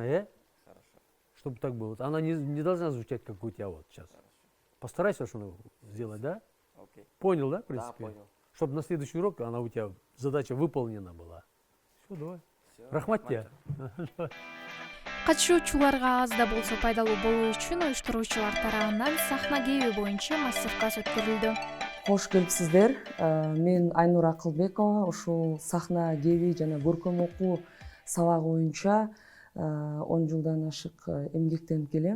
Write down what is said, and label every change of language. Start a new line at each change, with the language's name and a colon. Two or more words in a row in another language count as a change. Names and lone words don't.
Russian: Хорошо. чтобы так было. Она не должна звучать, как у тебя вот сейчас. Хорошо. Постарайся что сделать, да? Окей. Понял, да, в Да, принципе? понял. Чтобы на следующий урок она у тебя задача выполнена была. Все, давай. Всё, Рахмат тебе. Рахмат.
Kyrgyz: катышуучуларга аз да болсо пайдалуу болуу үчүн уюштуруучулар тарабынан сахна кээби боюнча мастер класс өткөрүлдү. Кош келипсиздер. Мен Айнур Акылбекова, ушул сахна кеби жана көркөм окуу сабагы боюнча 10 жылдан ашык эмгектенип келем.